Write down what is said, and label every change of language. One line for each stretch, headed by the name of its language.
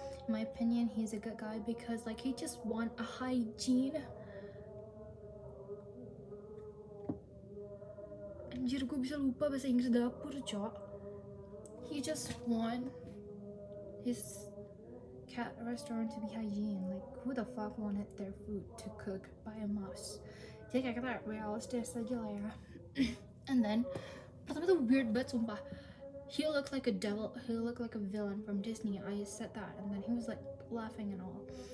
English: In my opinion, he's a good guy because like he just want a hygiene.
Indonesian: Anjir, gue bisa lupa bahasa Inggris dapur, cok.
English: He just want his cat restaurant to be hygiene. Like, who the fuck wanted their food to cook by a mouse?
Indonesian: Jadi kayak kita realistis aja lah ya.
English: And then,
Indonesian: pertama tuh weird banget sumpah.
English: He looked like a devil, he looked like a villain from Disney. I said that, and then he was like laughing and all.